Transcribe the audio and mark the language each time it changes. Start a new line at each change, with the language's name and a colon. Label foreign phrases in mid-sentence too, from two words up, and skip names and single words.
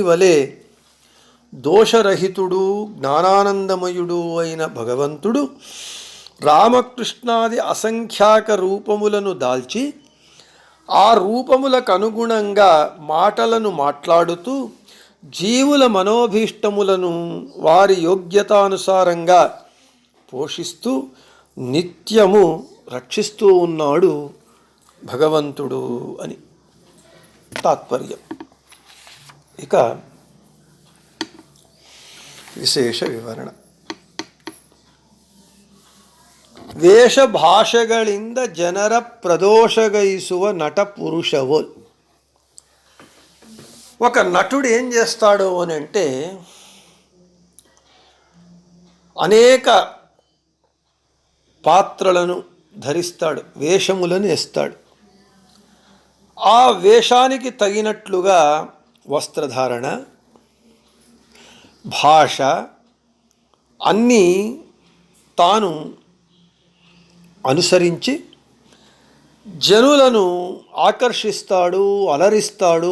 Telugu: వలె దోషరహితుడు జ్ఞానానందమయుడు అయిన భగవంతుడు రామకృష్ణాది అసంఖ్యాక రూపములను దాల్చి ఆ రూపములకు అనుగుణంగా మాటలను మాట్లాడుతూ జీవుల మనోభీష్టములను వారి యోగ్యతానుసారంగా పోషిస్తూ నిత్యము రక్షిస్తూ ఉన్నాడు భగవంతుడు అని తాత్పర్యం.
Kannada: ఇక ವಿಶೇಷ ವಿವರಣ. ವೇಷಭಾಷೆಗಳಿಂದ ಜನರ ಪ್ರದೋಷಗೈಸುವ ನಟ పురుషవోల్.
Telugu: ఒక నటుడు ఏం చేస్తాడు అని అంటే అనేక పాత్రలను ధరిస్తాడు, వేషములను వేస్తాడు. ఆ వేషానికి తగినట్లుగా వస్త్రధారణ, భాష అన్నీ తాను అనుసరించి జనులను ఆకర్షిస్తాడు, అలరిస్తాడు.